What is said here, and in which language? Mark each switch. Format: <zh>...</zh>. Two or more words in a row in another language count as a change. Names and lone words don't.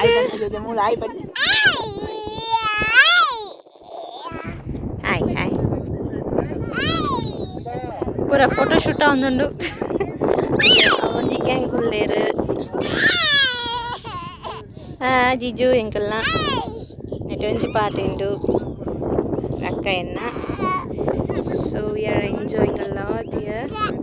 <tcy>ಹಾಯ್ ಹಾಯ್ ಪೂರ</tcy> <en>photo shoot</en> <tcy>ಒಂದುಂಡು ಒಂಜಿ ಗ್ಯಾಂಗ್ ಕುಲ್ಲೇರು ಜಿಜು ಎಂಕಲ್ನ ನೆಟ್ ಒಂಜಿ ಪಾಟ್ ಉಂಡು ಅಕ್ಕ ಎನ್ನ.</tcy> <en>So we are enjoying a lot here.</en>